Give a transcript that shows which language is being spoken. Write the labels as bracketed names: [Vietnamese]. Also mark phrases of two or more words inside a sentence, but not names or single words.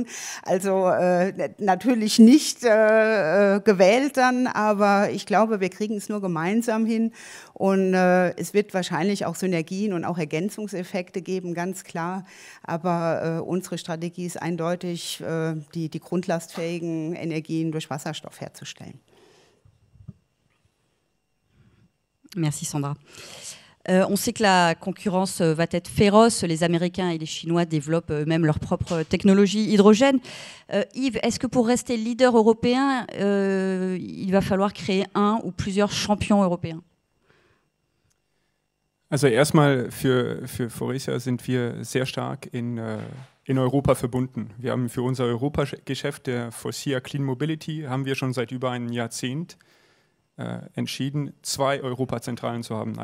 [German] Also natürlich nicht gewählt dann, aber ich glaube, wir kriegen es nur gemeinsam hin. Und es wird wahrscheinlich auch Synergien und auch Ergänzungseffekte geben, ganz klar. Aber unsere Strategie ist eindeutig, die grundlastfähigen Energien durch Wasserstoff herzustellen. [French] Merci Sandra. On sait que la concurrence va être féroce. Les Américains et les Chinois développent eux-mêmes leur propre technologie hydrogène. Yves, est-ce que pour rester leader européen, il va falloir créer un ou plusieurs champions européens? [German] Also erstmal für Faurecia sind wir sehr stark in Europa verbunden. Wir haben für unser Europageschäft der Faurecia Clean Mobility haben wir schon seit über einem Jahrzehnt entschieden, 2 Europazentralen zu haben.